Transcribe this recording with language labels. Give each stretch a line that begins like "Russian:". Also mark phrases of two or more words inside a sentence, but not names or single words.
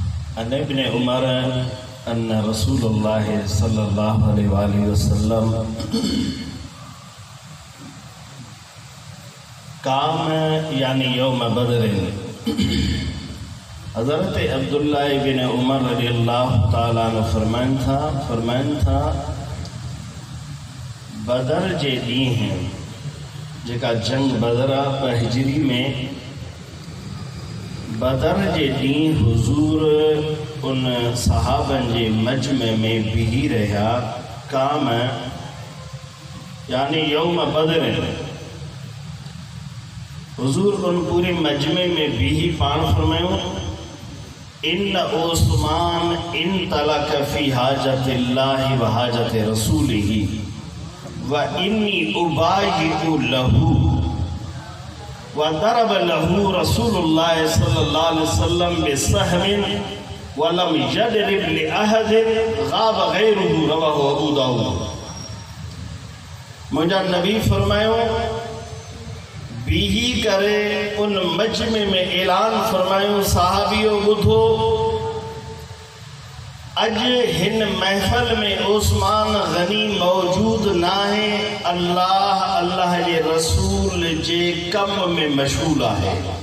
Arabic: عن ابن عمر أن رسول الله صلى الله عليه وسلم قام يعني يوم بدر.
Sindhi: हज़रत अब्दुल्लाह इब्न उमर
Arabic: رضي الله تعالى عنه
Sindhi: फरमाइन था बदर जे ॾींहुं जेका जंग बदर आहे हिजरी में, बदर जे ॾींहुं हुज़ूर उन सहाबनि जे मजमे में बीही रहिया।
Arabic: قام يعني يوم بدر,
Sindhi: हुज़ूर उन पूरे मजमे में बीही पाण फरमायूं
Arabic: إن عثمان انطلق في حاجة الله وحاجة رسوله وإني أبايع له وضرب له رسول الله صلى الله عليه وسلم بسهم ولم يضرب لأحد غاب غيره رواه أبو داود.
Sindhi: मुंहिंजा नबी फरमायो बीही करे उन मजमे में ऐलान फरमायो सहाबियो ॿुधो, अॼु हिन महफ़िल में उस्मान गनी मौजूद नाहे, अल्लाह जे रसूल जे कम में मशगूल आहे।